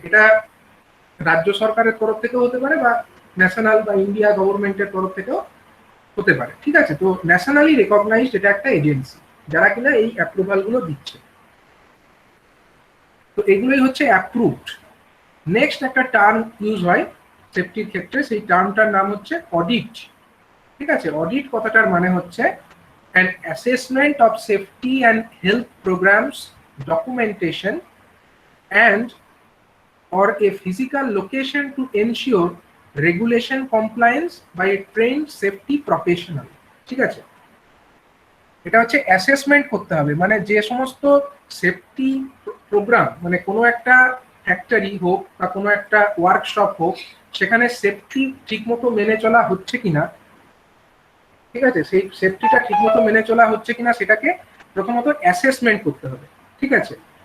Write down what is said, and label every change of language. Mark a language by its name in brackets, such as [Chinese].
[Bangla] এটা রাজ্য সরকারের তরফ থেকেও হতে পারে বা ন্যাশনাল বা ইন্ডিয়া গভর্নমেন্টের তরফ থেকেও হতে পারে, ঠিক আছে। তো ন্যাশনালি রেকগনাইজড এটা একটা এজেন্সি যারা কিনা এই অ্যাপ্রুভাল গুলো দিচ্ছে। তো এগুলোই হচ্ছে অ্যাপ্রুভড। নেক্সট একটা টার্ম ইউজ হয় সেফটির ক্ষেত্রে, সেই টার্মটার নাম হচ্ছে অডিট, ঠিক আছে। অডিট কথাটার মানে হচ্ছে [English] an assessment of safety and health programs, documentation and or a physical location to ensure regulation compliance by a trained safety professional, [Bangla] ঠিক আছে। এটা হচ্ছে অ্যাসেসমেন্ট করতে হবে, মানে যে সমস্ত সেফটি প্রোগ্রাম, মানে কোনো একটা ফ্যাক্টরি হোক বা কোনো একটা ওয়ার্কশপ হোক, সেখানে সেফটি ঠিকমতো মেনে চলা হচ্ছে কিনা, ঠিক আছে, সেই সেফটিটা ঠিকমতো মেনে চলা হচ্ছে কিনা সেটাকে প্রথমত অ্যাসেসমেন্ট করতে হবে, ঠিক আছে।